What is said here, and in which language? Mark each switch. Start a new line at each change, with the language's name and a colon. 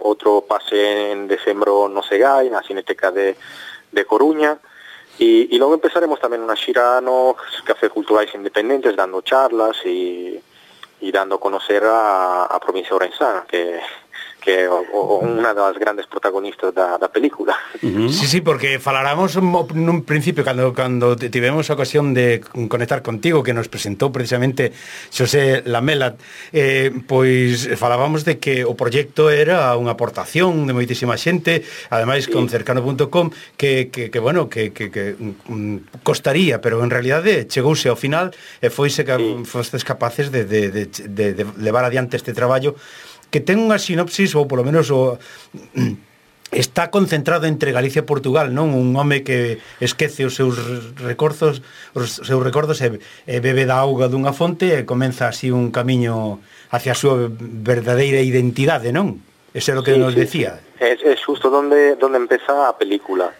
Spanish: otro pase en diciembre no sé qué, en la Cineteca de Coruña, y luego empezaremos también una xira no café culturales independientes, dando charlas y dando a conocer a provincia orensana,
Galician: que é unha das grandes protagonistas da película. Uh-huh. Sí, porque falaramos nun principio cando tivemos a ocasión de conectar contigo, que nos presentou precisamente Xosé Lamela, pois falábamos de que o proxecto era unha aportación de moitísima xente, ademais, sí, con cercano.com, que bueno, que costaría, pero en realidade chegouse ao final e foise que, sí, fostes capaces de levar adiante este traballo, que ten unha sinopsis, ou polo menos está concentrado entre Galicia e Portugal, non? Un home que esquece os seus recordos e bebe da auga dunha fonte e comeza así un camiño hacia a súa verdadeira identidade, non? Ese é o que, sí, nos, sí, decía. É xusto donde empeza a película,